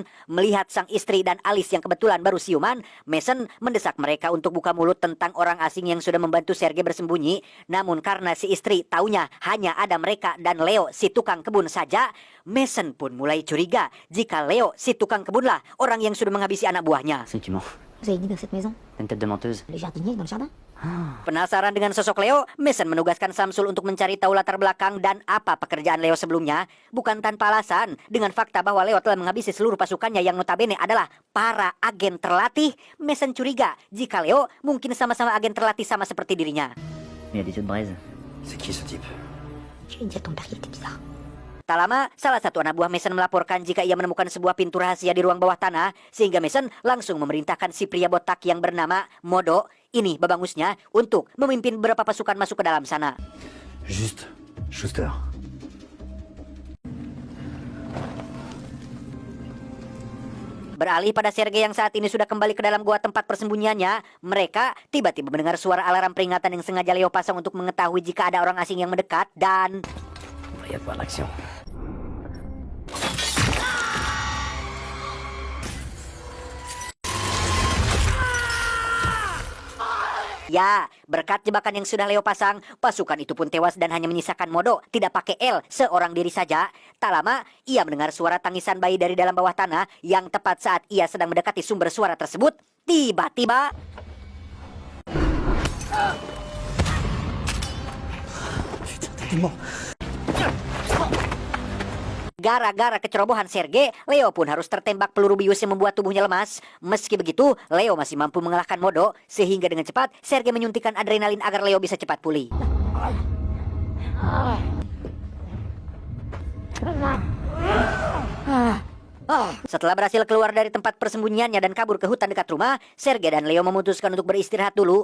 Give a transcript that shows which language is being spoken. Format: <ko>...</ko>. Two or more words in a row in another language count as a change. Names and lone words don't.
<id>Melihat sang istri dan Alice yang kebetulan baru siuman, Mason mendesak mereka untuk buka mulut tentang orang asing yang sudah membantu Sergei bersembunyi. Namun karena si istri taunya hanya ada mereka dan Leo si tukang kebun saja, Mason pun mulai curiga jika Leo si tukang kebunlah orang yang sudah menghabisi anak buahnya.</id> <fr>C'est que tu mens. Vous avez dit dans cette maison? T'as une tête de menteuse. Les jardiniers dans le jardin?</fr> <id>Penasaran dengan sosok Leo, Mason menugaskan Samsul untuk mencari tahu latar belakang dan apa pekerjaan Leo sebelumnya. Bukan tanpa alasan, dengan fakta bahwa Leo telah menghabisi seluruh pasukannya yang notabene adalah para agen terlatih, Mason curiga jika Leo mungkin sama-sama agen terlatih sama seperti dirinya.</id> <fr>Il y a des yeux de braise. C'est qui ce type? Tu me dis à ton père qu'il était bizarre.</fr> <id>Tak lama, salah satu anak buah Mason melaporkan jika ia menemukan sebuah pintu rahasia di ruang bawah tanah, sehingga Mason langsung memerintahkan si pria botak yang bernama Modo, ini babangusnya, untuk memimpin beberapa pasukan masuk ke dalam sana.</id> <fr>Juste. Schuster.</fr> <id>Beralih pada Sergei yang saat ini sudah kembali ke dalam gua tempat persembunyiannya, mereka tiba-tiba mendengar suara alarm peringatan yang sengaja Leo pasang untuk mengetahui jika ada orang asing yang mendekat dan...</id> <fr>Il va y avoir l'action.</fr> <id>Ya, berkat jebakan yang sudah Leo pasang, pasukan itu pun tewas dan hanya menyisakan Modo, tidak pakai L, seorang diri saja. Tak lama, ia mendengar suara tangisan bayi dari dalam bawah tanah yang tepat saat ia sedang mendekati sumber suara tersebut. Tiba-tiba...</id> <fr>Putain, t'es mort.</fr> <id>Gara-gara kecerobohan Sergei, Leo pun harus tertembak peluru bius yang membuat tubuhnya lemas. Meski begitu, Leo masih mampu mengalahkan Modo, sehingga dengan cepat Sergei menyuntikkan adrenalin agar Leo bisa cepat pulih. Setelah berhasil keluar dari tempat persembunyiannya dan kabur ke hutan dekat rumah, Sergei dan Leo memutuskan untuk beristirahat dulu.</id>